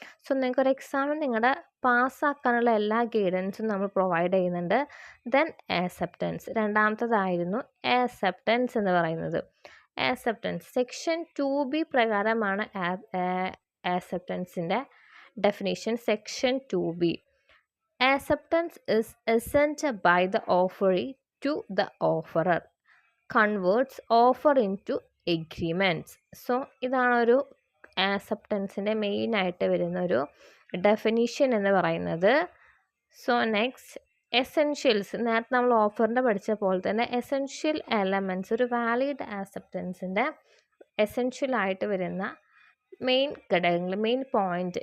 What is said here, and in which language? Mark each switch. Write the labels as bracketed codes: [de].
[ml] So നിങ്ങൾക്കൊരു എക്സാമിൽ നിങ്ങളുടെ പാസ്സാക്കാനുള്ള എല്ലാ ഗൈഡൻസും നമ്മൾ പ്രൊവൈഡ് ചെയ്യുന്നുണ്ട്. ദെൻ ആക്സെപ്റ്റൻസ്, രണ്ടാമത്തതായിരുന്നു ആക്സെപ്റ്റൻസ് എന്ന് പറയുന്നത്. ആക്സെപ്റ്റൻസ് സെക്ഷൻ 2B പ്രകാരമാണ് ആക്സെപ്റ്റൻസിൻ്റെ definition. [en] Section 2B, acceptance is assent by the offeree to the offerer, converts offer into agreements. [ml] So ഇതാണ് ഒരു ആക്സെപ്റ്റൻസിൻ്റെ മെയിനായിട്ട് വരുന്നൊരു ഡെഫിനിഷൻ എന്ന് പറയുന്നത്. So next, essentials. നേരത്തെ നമ്മൾ ഓഫറിൻ്റെ പഠിച്ച പോലെ തന്നെ എസെൻഷ്യൽ എലമെൻറ്റ്സ്, ഒരു വാലിഡ് ആക്സെപ്റ്റൻസിൻ്റെ എസെൻഷ്യൽ ആയിട്ട് വരുന്ന മെയിൻ ഘടകങ്ങൾ, മെയിൻ പോയിന്റ്.